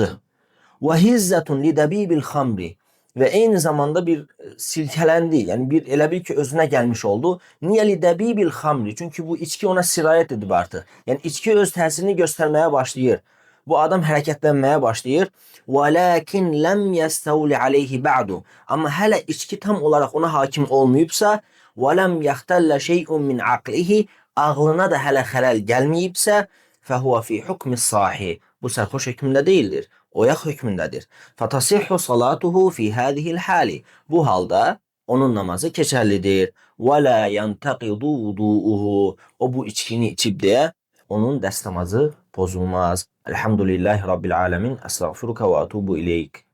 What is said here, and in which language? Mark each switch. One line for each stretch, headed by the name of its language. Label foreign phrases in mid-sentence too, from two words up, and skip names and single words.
Azerbaijani: Və
Arabic: هزة لدبيب الخمر.
Azerbaijani: Və eyni zamanda bir silkələndi. Yəni bir elə bil ki özünə gəlmiş oldu. Niyə
Arabic: لدبيب الخمر?
Azerbaijani: Çünki bu içki ona sirayət edib artıq. Yəni içki öz təsirini göstərməyə başlayır. Bu adam hərəkətlənməyə başlayır.
Arabic: وَلَكِنْ لَمْ يَسْتَوْلِ عَلَيْهِ بَعْدُ.
Azerbaijani: Amma hələ içki tam olaraq ona hakim olmayıbsa,
Arabic: وَلَمْ يَخْتَلَّ شَيْءٌ مِنْ عَقْلِهِ,
Azerbaijani: ağlına da hələ xələl gəlməyibsə,
Arabic: فَهُوَ فِي حُكْمِ الصَّاحِ.
Azerbaijani: Bu sərxoş hökmündə deyildir. Oyaq hökmündədir.
Arabic: فَتَصِحُّ صَلَاتُهُ فِي هَذِهِ الْحَالِ.
Azerbaijani: Bu halda onun namazı keçərlidir.
Arabic: وَلَا يَنْتَقِضُ وُضُوءُهُ.
Azerbaijani: O bu içkini içib deyə onun dəst namazı pozulmaz.
Arabic: الحمد لله رب العالمين. أستغفرك وأتوب إليك.